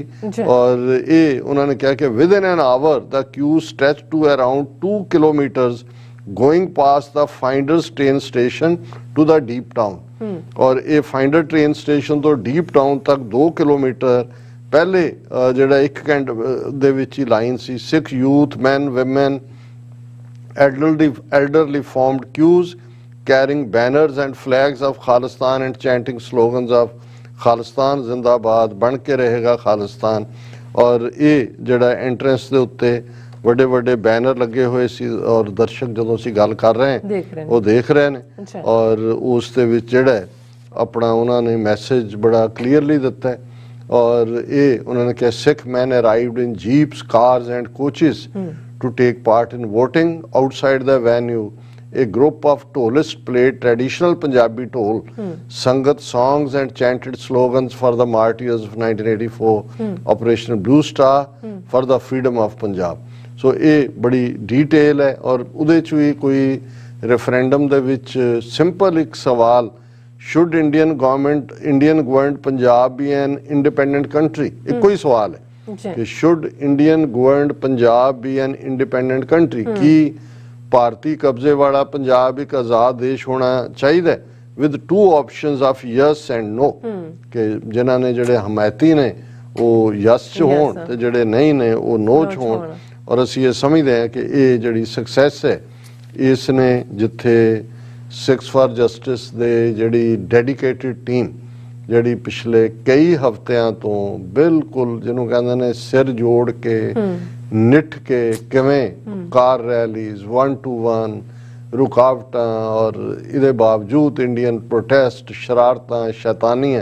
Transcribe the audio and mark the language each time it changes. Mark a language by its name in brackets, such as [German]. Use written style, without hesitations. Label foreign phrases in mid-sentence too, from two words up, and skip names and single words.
[Punjabi] ਔਰ ਇਹ ਉਹਨਾਂ ਨੇ ਕਿਹਾ ਕਿ [English] within an hour the queue stretch to around 2 kilometers going pass the Finders train station to the Deep Town. [Punjabi] ਔਰ ਇਹ ਫਾਈਂਡਰ [English] train station [Punjabi] ਤੋਂ ਡੀਪ ਟਾਊਨ ਤੱਕ 2 ਕਿਲੋਮੀਟਰ ਪਹਿਲੇ ਜਿਹੜਾ 1 ਘੰਟੇ ਦੇ ਵਿੱਚ ਹੀ ਲਾਈਨ ਸੀ। [English] Sikh youth, men, women, elderly formed queues carrying banners and flags of Khalistan and chanting slogans of [Punjabi] ਖਾਲਿਸਤਾਨ ਜ਼ਿੰਦਾਬਾਦ, ਬਣ ਕੇ ਰਹੇਗਾ ਖਾਲਿਸਤਾਨ। ਔਰ ਇਹ ਜਿਹੜਾ ਐਂਟਰੈਂਸ ਦੇ ਉੱਤੇ ਵੱਡੇ ਵੱਡੇ ਬੈਨਰ ਲੱਗੇ ਹੋਏ ਸੀ ਔਰ ਦਰਸ਼ਕ ਜਦੋਂ ਅਸੀਂ ਗੱਲ ਕਰ ਰਹੇ ਹਾਂ ਉਹ ਦੇਖ ਰਹੇ ਨੇ। ਔਰ ਉਸ ਦੇ ਵਿੱਚ ਜਿਹੜਾ ਆਪਣਾ ਉਹਨਾਂ ਨੇ ਮੈਸੇਜ ਬੜਾ ਕਲੀਅਰਲੀ ਦਿੱਤਾ ਹੈ। ਔਰ ਇਹ ਉਹਨਾਂ ਨੇ ਕਿਹਾ [English] Sikh men arrived in jeeps, cars and coaches to take part in voting. Outside the venue, a group of ਢੋਲਿsts played traditional Punjabi ਢੋਲ, sangat songs and chanted slogans for the martyrs of 1984 Operation Blue Star for the freedom of Punjab. [Punjabi] So ਇਹ ਬੜੀ ਡਿਟੇਲ ਹੈ ਔਰ ਉਹਦੇ 'ਚ ਵੀ ਕੋਈ ਰੈਫਰੈਂਡਮ ਦੇ ਵਿੱਚ ਸਿੰਪਲ ਇੱਕ ਸਵਾਲ, [English] should Indian government Punjab be an independent country? [Punjabi] ਇੱਕੋ ਹੀ ਸਵਾਲ ਹੈ ਕਿ [English] should Indian governed Punjab be an independent country? [Punjabi] ਕੀ ਭਾਰਤੀ ਕਬਜ਼ੇ ਵਾਲਾ ਪੰਜਾਬ ਇੱਕ ਆਜ਼ਾਦ ਦੇਸ਼ ਹੋਣਾ ਚਾਹੀਦਾ ਹੈ? [English] with 2 options of yes and no, [Punjabi] ਕਿ ਜਿਨ੍ਹਾਂ ਨੇ ਜਿਹੜੇ ਹਮਾਇਤੀ ਨੇ ਉਹ yes 'ਚ ਹੋਣ ਤੇ ਜਿਹੜੇ ਨਹੀਂ ਨੇ ਉਹ no 'ਚ ਹੋਣ। ਔਰ ਅਸੀਂ ਇਹ ਸਮਝਦੇ ਹਾਂ ਕਿ ਇਹ ਜਿਹੜੀ ਸਕਸੈਸ ਹੈ ਇਸ ਨੇ, ਜਿੱਥੇ Sikhs for Justice ਦੇ ਜਿਹੜੀ ਡੈਡੀਕੇਟਿਡ ਟੀਮ ਜਿਹੜੀ ਪਿਛਲੇ ਕਈ ਹਫ਼ਤਿਆਂ ਤੋਂ ਬਿਲਕੁਲ ਜਿਹਨੂੰ ਕਹਿੰਦੇ ਨੇ ਸਿਰ ਜੋੜ ਕੇ ਨਿੱਠ ਕੇ ਕਿਵੇਂ [English] car rallies [Punjabi] 1 to 1 ਰੁਕਾਵਟਾਂ ਔਰ ਇਹਦੇ ਬਾਵਜੂਦ [English] Indian protest [Punjabi] ਸ਼ਰਾਰਤਾਂ ਸ਼ੈਤਾਨੀਆਂ